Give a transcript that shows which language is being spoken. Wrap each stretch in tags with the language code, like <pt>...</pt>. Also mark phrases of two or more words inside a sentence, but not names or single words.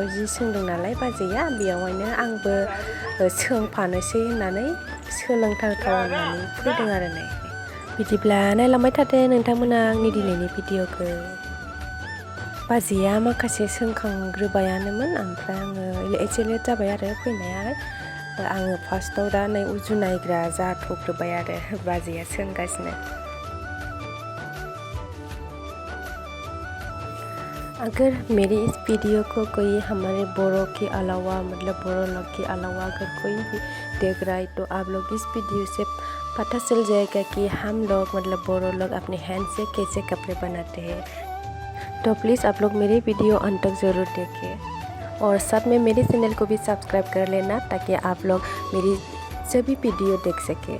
<brx>जि सोंदों नालाय बाजैया बेयावहायनो आंबो सोंफानोसै होननानै सोलोंथारथाव होननानै फैदों आरो नै बिदिब्ला नायलांबाय थादो नोंथांमोना आंनि दिनैनि भिडिअखौ बाजैया माखासे सोंखांग्रोबायानोमोन ओमफ्राय आङो एसे लेट जाबाय आरो फैनाया आङो फार्स्टआव दा नै उजुनायग्रा जाथ'ग्रोबाय आरो बाजैया सोंगासिनो</brx> <hi>अगर मेरी इस वीडियो को कोई हमारे बोरो के अलावा मतलब बोरो लोग के अलावा अगर कोई भी देख रहा है तो आप लोग इस वीडियो से पता चल जाएगा कि हम लोग मतलब बोरो लोग अपने हैंड से कैसे कपड़े बनाते हैं। तो प्लीज़ आप लोग मेरे वीडियो अंत तक ज़रूर देखें और साथ में मेरे चैनल को भी सब्सक्राइब कर लेना ताकि आप लोग मेरी सभी वीडियो देख सकें।</hi>